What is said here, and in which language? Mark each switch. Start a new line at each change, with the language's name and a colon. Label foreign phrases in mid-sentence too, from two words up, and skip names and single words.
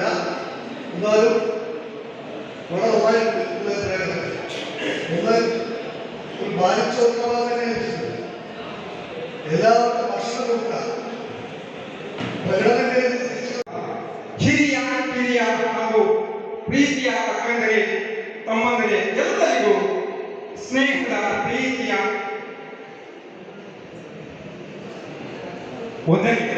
Malayalam: എന്നാലും വളരെ നന്നായിട്ട് പ്രേരണ ഒന്ന് ഒരു ബാലിച്ചോർക്കാൻ തന്നെ വെച്ചിട്ടുണ്ട്. എല്ലാവരുടെ ഭക്ഷണം കൊടുക്കുക
Kannada: ಹಿರಿಯ ಹಾಗೂ ಪ್ರೀತಿಯ ಅಕ್ಕಂದರೇ ತಮ್ಮಂದರೇ ಎಲ್ಲರಿಗೂ ಸ್ನೇಹದ ಪ್ರೀತಿಯ ವಂದನೆಗಳು.